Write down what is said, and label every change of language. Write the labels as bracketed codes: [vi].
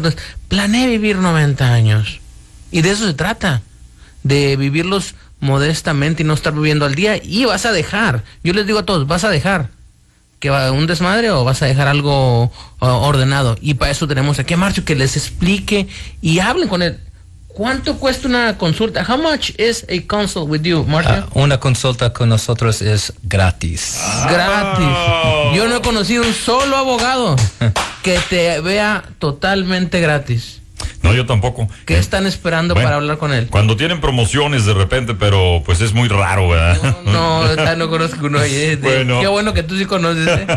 [es] Entonces, planea vivir 90 años. Y de eso se trata, de vivirlos modestamente y no estar viviendo al día. Y vas a dejar, yo les digo a todos, vas a dejar que va un desmadre o vas a dejar algo ordenado. Y para eso tenemos aquí a Marcio, que les explique y hablen con él. ¿Cuánto cuesta una consulta? [en] How much is a consult with you, Marcio? [es] Una consulta con nosotros es gratis. Gratis. Yo no he conocido un solo abogado que te vea totalmente gratis. No, yo tampoco. ¿Qué están esperando para hablar con él? Cuando tienen promociones de repente, pero pues es muy raro, ¿verdad? No conozco uno. Qué bueno que tú sí conoces.